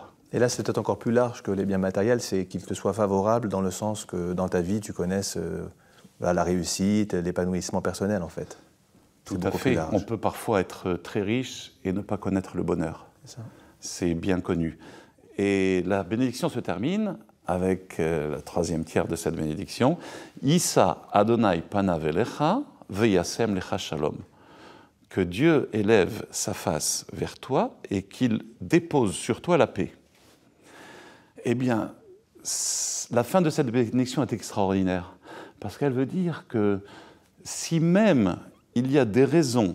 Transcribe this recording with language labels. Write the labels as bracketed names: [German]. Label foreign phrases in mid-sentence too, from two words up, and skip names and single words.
[French] Et là, c'est peut-être encore plus large que les biens matériels, c'est qu'il te soit favorable dans le sens que dans ta vie, tu connaisses la réussite, l'épanouissement personnel, en fait. Tout à fait. On peut parfois être très riche et ne pas connaître le bonheur. C'est bien connu. Et la bénédiction se termine avec la troisième tiers de cette bénédiction. [Hebrew] ישא אדני פניו אליך וישם לך שלום. [French] Que Dieu élève sa face vers toi et qu'il dépose sur toi la paix. Eh bien, la fin de cette bénédiction est extraordinaire, parce qu'elle veut dire que si même il y a des raisons